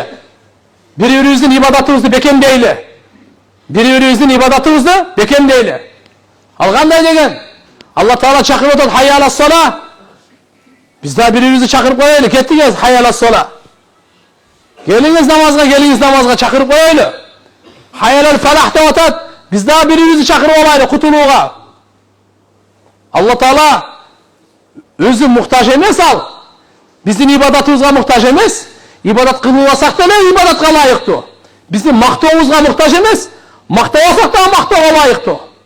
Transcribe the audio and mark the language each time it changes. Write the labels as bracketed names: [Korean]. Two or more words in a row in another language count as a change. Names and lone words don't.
[Kyrgyz] Бири-бирибиздин ибадатыбызды бекемдейли. Бири-бирибиздин ибадатыбызды бекемдейли. Ал кандай деген? Алла Таала чакырып атат, [Arabic] حي على الصلاة. [Kyrgyz] Биз да бири-бирибизди чакырып коелу, кеттиңиз, [Arabic] حي على الصلاة. [Kyrgyz] Келиңиз намазга чакырып коелу. [Arabic] حي على الفلاح [Kyrgyz] деп атат. Биз да бири-бирибизди чакырып алайлы кутулууга. Алла Таала өзү муктаж эмес ал. Биздин ибадатыбызга муктаж эмес. Ибадат кылбасак деле ибадатка ылайыктуу. Биздин мактообузга муктаж эмес. Мактабасак да мактоого ылайыктуу.